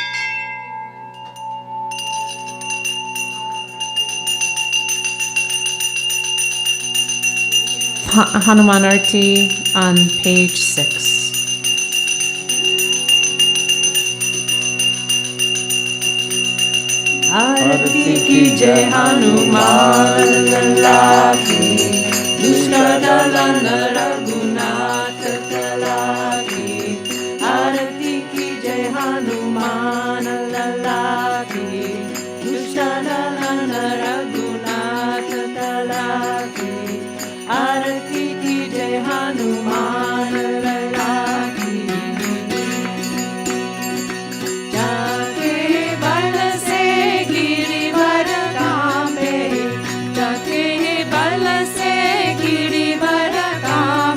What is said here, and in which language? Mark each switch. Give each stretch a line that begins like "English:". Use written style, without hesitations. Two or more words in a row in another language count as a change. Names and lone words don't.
English: Hanuman Arati on page 6.
Hindi: आरती की जय हनुमान लल्ला की, दुष्ट दलना रघुनाथ कला की. आरती की जय हनुमान लल्ला की, दुष्ट दलना रघुनाथ कला की. आरती की जय हनुमान लल्ला की. जाके बल से गिरिवर कांपे, जाके बल से गिरिवर कांपे.